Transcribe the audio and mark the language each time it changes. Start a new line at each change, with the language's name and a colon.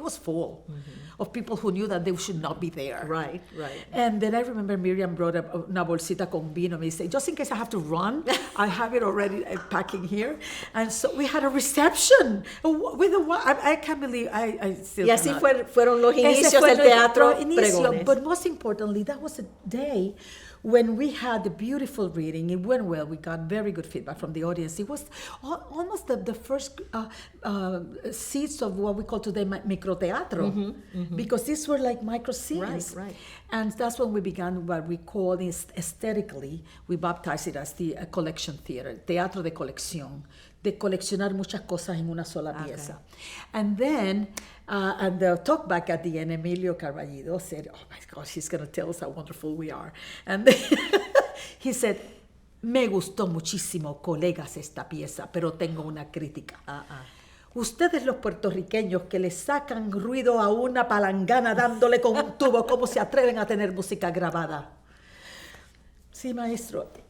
English: It was full of people who knew that they should not be there. Right. And then I remember Miriam brought up
Spanish: una bolsita con vino.
English: Me said, just in case I have to run, I have it already packing here. And so we had a reception with I can't believe I still
Spanish: Y así
English: cannot.
Spanish: fueron los inicios del teatro Pregones.
English: But most importantly, that was a day when we had the beautiful reading. It went well. We got very good feedback from the audience. It was almost the first seats of what we call today microteatro, because these were like micro scenes. Right. And that's when we began what we call aesthetically, we baptized it as the collection theater,
Spanish: teatro de colección, de coleccionar muchas cosas en una sola pieza.
English: And then, and the talkback at the end, Emilio Carballido said, oh my gosh, he's going to tell us how wonderful we are. And then he said,
Spanish: me gustó muchísimo, colegas, esta pieza, pero tengo una crítica. Ustedes los puertorriqueños que le sacan ruido a una palangana dándole con un tubo, ¿cómo se atreven a tener música grabada? Sí, maestro.